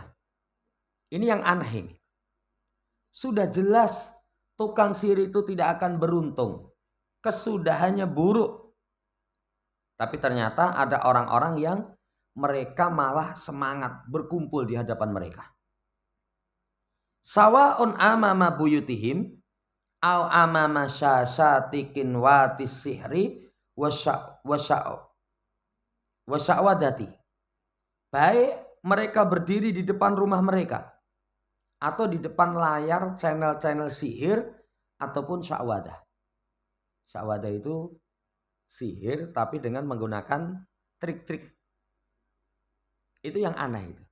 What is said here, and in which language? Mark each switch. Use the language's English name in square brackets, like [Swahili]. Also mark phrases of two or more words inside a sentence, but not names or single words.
[Indonesian] Ini yang aneh ini. Sudah jelas tukang sihir itu tidak akan beruntung. Kesudahannya buruk. Tapi ternyata ada orang-orang yang mereka malah semangat berkumpul di hadapan mereka. [Arabic] سواء أمام بيوتهم أو أمام شاشات قنوات السحر والشعوذة. [Indonesian] Baik mereka berdiri di depan rumah mereka atau di depan layar channel-channel sihir ataupun sya'wadah. Sya'wadah itu sihir tapi dengan menggunakan trik-trik. Itu yang aneh itu.